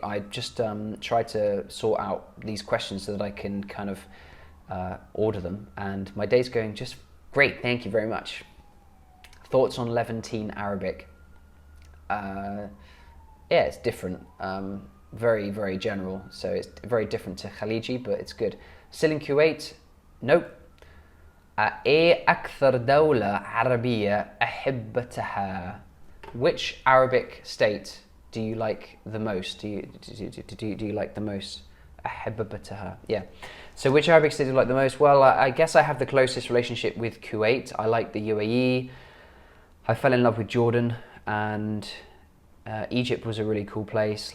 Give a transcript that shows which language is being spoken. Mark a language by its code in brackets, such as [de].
[en] I just tried to sort out these questions so that I can kind of order them. And my day's going just great. Thank you very much. Thoughts on Levantine Arabic? Yeah, it's different. Very, very general. So it's very different to Khaliji, but it's good. Still in Kuwait? Nope. [ar] إيه أكثر دولة عربية أحبتها? [en] Which Arabic state do you like the most? Do you like the most? [ar] أحبتها. [en] Yeah. So which Arabic state do you like the most? Well, I guess I have the closest relationship with Kuwait. I like the UAE. I fell in love with Jordan, and Egypt was a really cool place.